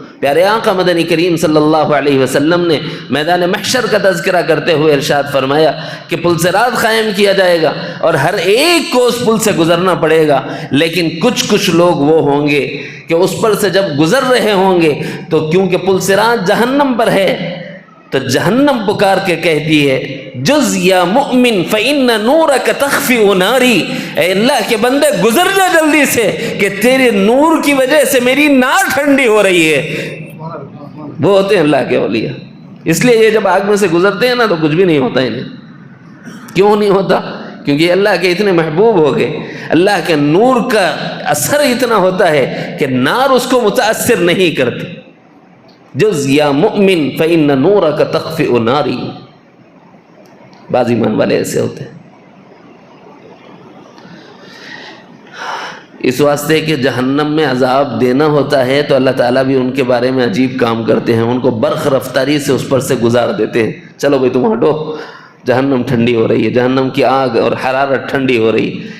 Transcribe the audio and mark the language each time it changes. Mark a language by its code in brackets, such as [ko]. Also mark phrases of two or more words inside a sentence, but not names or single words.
[ur] پیارے آقا مدنی کریم [ar] صلی اللہ علیہ وسلم [ur] نے میدان محشر کا تذکرہ کرتے ہوئے ارشاد فرمایا کہ پل صراط قائم کیا جائے گا اور ہر ایک کو اس پل سے گزرنا پڑے گا، لیکن کچھ لوگ وہ ہوں گے کہ اس پر سے جب گزر رہے ہوں گے تو کیونکہ پل صراط جہنم پر ہے تو جہنم پکار کے کہتی ہے، [ar] جز یا مؤمن فإن نورک تخفئ ناری، [ur] اے اللہ کے بندے گزر جا جلدی سے کہ تیرے نور کی وجہ سے میری نار ٹھنڈی ہو رہی ہے۔ وہ ہوتے ہیں اللہ کے اولیاء۔ اس لیے یہ جب آگ میں سے گزرتے ہیں نا تو کچھ بھی نہیں ہوتا انہیں۔ کیوں نہیں ہوتا؟ کیونکہ یہ اللہ کے اتنے محبوب ہو گئے، اللہ کے نور کا اثر اتنا ہوتا ہے کہ نار اس کو متاثر نہیں کرتی۔ [ar] جز یا مؤمن فإن نورک تخفئ ناری، [ur] بعض ایمان والے ایسے ہوتے ہیں۔ اس واسطے کہ جہنم میں عذاب دینا ہوتا ہے تو اللہ تعالیٰ بھی ان کے بارے میں عجیب کام کرتے ہیں، ان کو برق رفتاری سے اس پر سے گزار دیتے ہیں۔ چلو بھائی تم ہٹو، جہنم ٹھنڈی ہو رہی ہے، جہنم کی آگ اور حرارت ٹھنڈی ہو رہی ہے۔